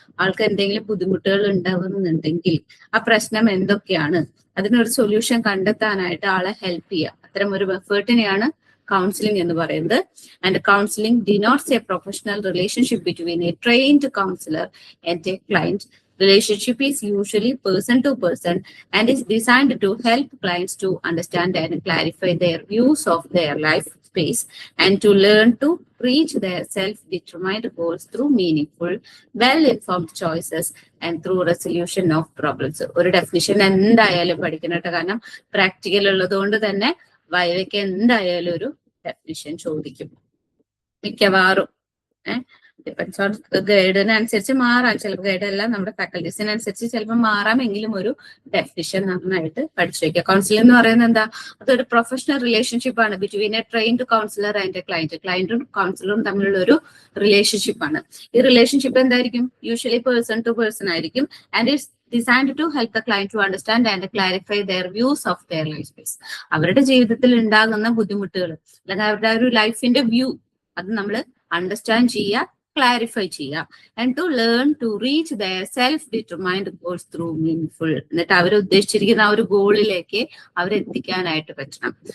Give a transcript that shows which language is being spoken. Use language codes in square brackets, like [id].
[ml] ആൾക്ക് എന്തെങ്കിലും ബുദ്ധിമുട്ടുകൾ ഉണ്ടാവുന്നുണ്ടെങ്കിൽ ആ പ്രശ്നം എന്തൊക്കെയാണ്, അതിനൊരു സൊല്യൂഷൻ കണ്ടെത്താനായിട്ട് ആളെ ഹെൽപ്പ് ചെയ്യുക. അത്തരം ഒരു എഫേർട്ടിനെയാണ് കൗൺസിലിംഗ് എന്ന് പറയുന്നത്. [en] And counselling denotes a professional relationship between a trained counsellor and a client. Relationship is usually person to person and is designed to help clients to understand and clarify their views of their life space and to learn to reach their self-determined goals through meaningful, well-informed choices and through resolution of problems. [ml] ഒരു definition എന്തായാലും പഠിക്കണം കേട്ടോ, കാരണം practical ഉള്ളത് കൊണ്ട് തന്നെ വൈവയ്ക്ക് എന്തായാലും ഒരു ഡെഫിനിഷൻ ചോദിക്കും മിക്കവാറും. [en] depends on [ml] ഗൈഡിനനുസരിച്ച് മാറാം. ചിലപ്പോൾ ഗൈഡ് അല്ല, നമ്മുടെ ഫാക്കൽറ്റീസിനനുസരിച്ച് ചിലപ്പോൾ മാറാമെങ്കിലും ഒരു ഡെഫിനിഷൻ നന്നായിട്ട് പഠിച്ചു വയ്ക്കുക. കൗൺസിലിംഗ് എന്ന് പറയുന്നത് എന്താ? അതൊരു പ്രൊഫഷണൽ റിലേഷൻഷിപ്പ് ആണ് [en] Between a trained counsellor and a client. [ml] ക്ലയന്റും കൗൺസിലറും തമ്മിലുള്ള ഒരു റിലേഷൻഷിപ്പ് ആണ്. ഈ റിലേഷൻഷിപ്പ് എന്തായിരിക്കും? [en] usually person to person [ml] ആയിരിക്കും. [en] And it's designed to help the client to understand and clarify their views of their life space. [ml] അവരുടെ ജീവിതത്തിൽ ഉണ്ടാകുന്ന ബുദ്ധിമുട്ടുകൾ അല്ലെങ്കിൽ അവരുടെ ഒരു ലൈഫിന്റെ വ്യൂ അത് നമ്മൾ അണ്ടർസ്റ്റാൻഡ് ചെയ്യുക, ക്ലാരിഫൈ ചെയ്യുക. [en] And to learn to reach their self determined goals through meaningful. [ml] എന്നിട്ട് അവർ ഉദ്ദേശിച്ചിരിക്കുന്ന ആ ഒരു ഗോളിലേക്ക് അവരെത്തിക്കാനായിട്ട് പറ്റണം.